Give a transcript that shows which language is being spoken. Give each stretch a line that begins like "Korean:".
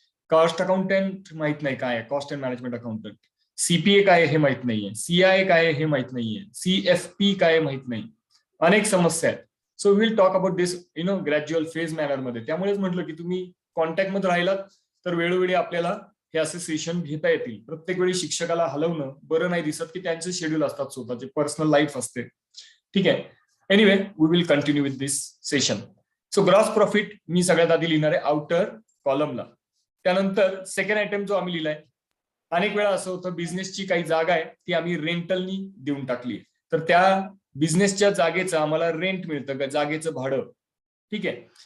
Marathi: Cost accountant माहित नाही काय आहे, cost and management accountant. CPA काय हे माहित नाहीये, सीआय काय हे माहित नाहीये, सीएफपी काय माहित नाही. अनेक समस्या आहेत.
English: so will talk about this gradual phase manner
Marathi: मध्ये. त्यामुळेच म्हटलं की तुम्ही कॉन्टॅक्ट मध्ये राहिलात तर वेळोवेळी आपल्याला हे असे सेशन घेता येतील. प्रत्येक वेळी शिक्षकाला हलवणं बरं नाही दिसत, की त्यांचे शेड्यूल असतात, स्वतःचे पर्सनल लाईफ असते. ठीक आहे.
English: Anyway we will continue with this session.
Marathi: So gross profit मी सगळ्यात आधी लिहिणार आहे आउटर कॉलमला. त्यानंतर सेकंड आयटम जो आम्ही लिहिलाय, अनेक वेळा असं होतं बिझनेसची काही जागा आहे ती आम्ही रेंटलनी देऊन टाकली, तर त्या बिझनेसच्या जागेचं आम्हाला रेंट मिळतं, जागेचं भाडं. ठीक आहे.